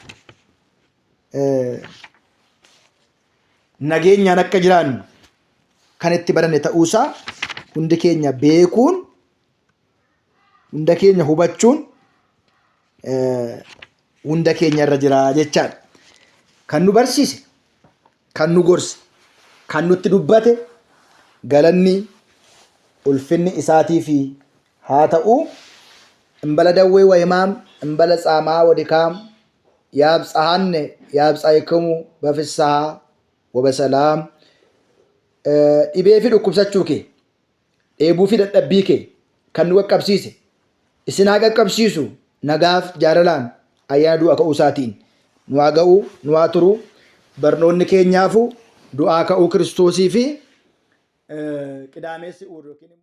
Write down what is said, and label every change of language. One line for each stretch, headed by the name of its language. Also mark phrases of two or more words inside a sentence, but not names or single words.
Oromo: nageenyaan akka jiraannu kan itti baranne ta'uusaa hundi keenya beekuun hunda keenya hubachuun hunda keenya irra jira jechaadha. Kan nu barsiise, kan nu gorse, kan nutti dubbate galanni ulfinni isaatiif haa ta'u.
Geez: እምበለ ደዌ ወሕማም እምበለ ጻማ ወድካም ያብጽሐነ ያብጽሕክሙ በፍስሐ ወበሰላም
Oromo: dhibee fi dhukkubsachuu kee dheebuu fi dadhabbii kee kan nu qaqqabsiise isin haa qaqqabsiisu nagaaf jaalalaan ayyaana du'a ka'uu isaatiin nu haa ga'u nu haa turu barnoonni keenyaafu du'aa ka'uu Kiristoosii fi qidaameessi uur